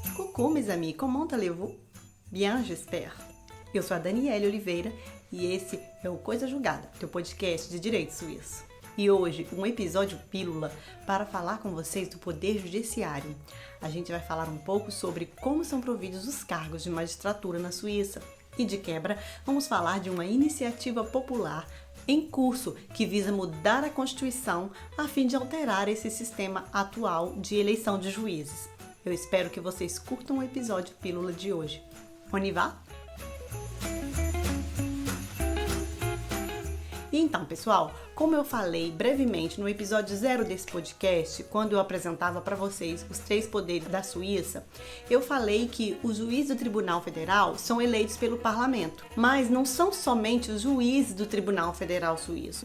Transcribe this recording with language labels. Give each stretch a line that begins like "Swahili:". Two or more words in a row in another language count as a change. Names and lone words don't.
French: Coucou, mes amis, comment allez-vous? Bien, j'espère.
Portuguese: Eu sou a Daniele Oliveira e esse é o Coisa Julgada, teu podcast de direito suíço. E hoje, um episódio pílula para falar com vocês do Poder Judiciário. A gente vai falar um pouco sobre como são providos os cargos de magistratura na Suíça. E de quebra, vamos falar de uma iniciativa popular em curso que visa mudar a Constituição a fim de alterar esse sistema atual de eleição de juízes. Eu espero que vocês curtam o episódio pílula de hoje.
French: On y va?
Portuguese: E então, pessoal, como eu falei brevemente no episódio 0 desse podcast, quando eu apresentava para vocês os 3 poderes da Suíça, eu falei que os juízes do Tribunal Federal são eleitos pelo parlamento, mas não são somente os juízes do Tribunal Federal Suíço.